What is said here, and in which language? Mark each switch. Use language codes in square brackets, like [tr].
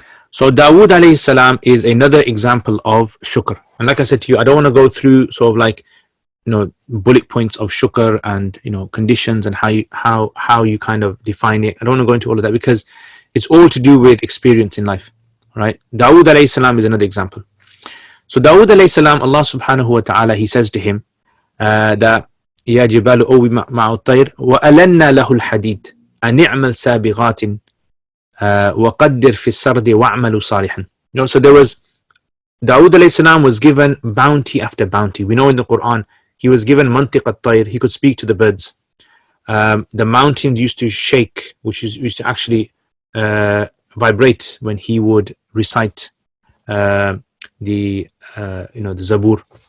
[en] So Dawood alayhi salam is another example of shukr. And like I said to you, I don't want to go through sort of like, bullet points of shukr and, conditions and how you kind of define it. I don't want to go into all of that because it's all to do with experience in life, right? Dawood alayhi salam is another example. So Dawood alayhi salam, Allah subhanahu wa ta'ala, he says to him that [ar] يا جبال أوبي مع الطير وألنا له الحديد أن اعمل سابغات وقدر في السرد واعملوا صالحا. [en] So there was Dawood alayhi salam was given bounty after bounty. We know in the Quran he was given mantiq at-tayr, he could speak to the birds. The mountains used to shake, which used to actually vibrate when he would recite the Zabur.